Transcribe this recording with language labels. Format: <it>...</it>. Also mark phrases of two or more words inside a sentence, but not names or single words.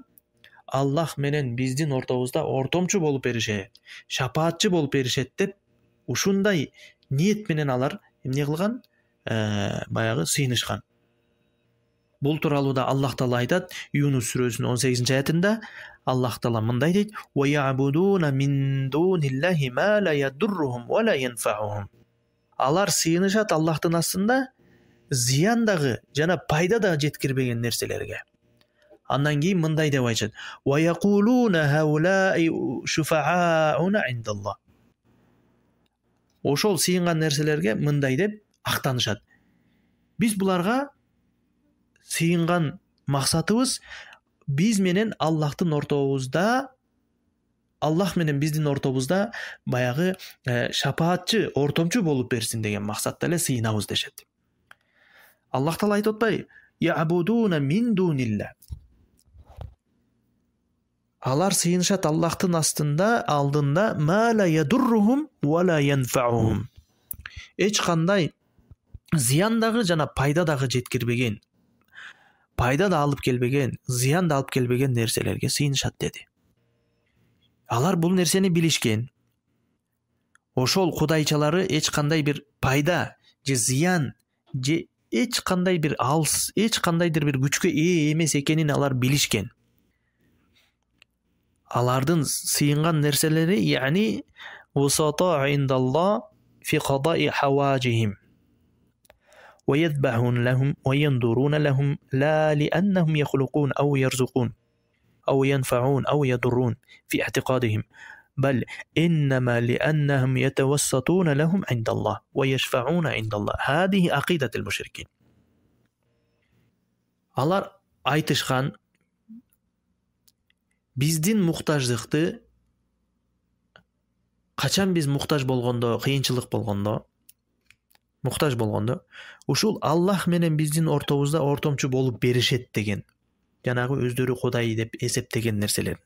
<ky>Аллах менен биздин ортобузда ортомчу болуп беришет, шапаатчы болуп беришет деп ушундай ниет менен алар эмне кылган? Баягы сыйынышкан. Бул тууралуу да Аллах Таала айтат Юнус сүрөсүнүн 18-аятында. Аллах Таала мындай дейт:</ky> <ar>"ويعبدون من دون الله ما لا يضرهم ولا ينفعهم."</ar> <ky>Алар сыйынышат Аллахтын астында зыян дагы жана пайда да жеткирбеген нерселерге. Андан кийин мындай деп айтышат:</ky> <ar>"ويقولون هؤلاء شفعاؤنا عند الله."</ar> <ky>Ошол сыйынган нерселерге мындай деп актанышат: "Биз буларга сыйынган максатыбыз биз менен Аллахтын ортобузда, Аллах менен биздин ортобузда баягы шапаатчы, ортомчу болуп берсин деген максатта эле сыйынабыз" дешет. Аллах Таала айтып атпайбы:</ky> <ar>"يعبدون من دون الله."</ar> <ky>Алар сыйынышат Аллахтын астында, алдында</ky> <ar>ما لا يضرهم ولا ينفعهم.</ar> <ky>Эч кандай зыян дагы жана пайда дагы жеткирбеген, пайда да алып келбеген, зыян да алып келбеген нерселерге сыйынышат деди. Алар бул нерсени билишкен. Ошол кудайчалары эч кандай бир пайда же зыян же эч кандай бир алыс, эч кандайдыр бир күчкө ээ эмес экенин алар билишкен. Алардын сыйынган нерселери,</ky> <ar>يعني وسطاء عند الله في قضاء حوائجهم ويذبحون لهم وينظرون لهم لا لأنهم يخلقون أو يرزقون أو ينفعون أو يضرون في اعتقادهم بل إنما لأنهم يتوسطون لهم عند الله ويشفعون عند الله هذه عقيدة المشركين.</ar> <ky>Алар айтышкан биздин муктаждыкты качан биз муктаж болгондо, кыйынчылык болгондо, муктаж болгондо ушул Аллах менен биздин ортобузда ортомчу болуп беришет деген жанагы өздөрү Кудай деп эсептеген нерселерди.</ky>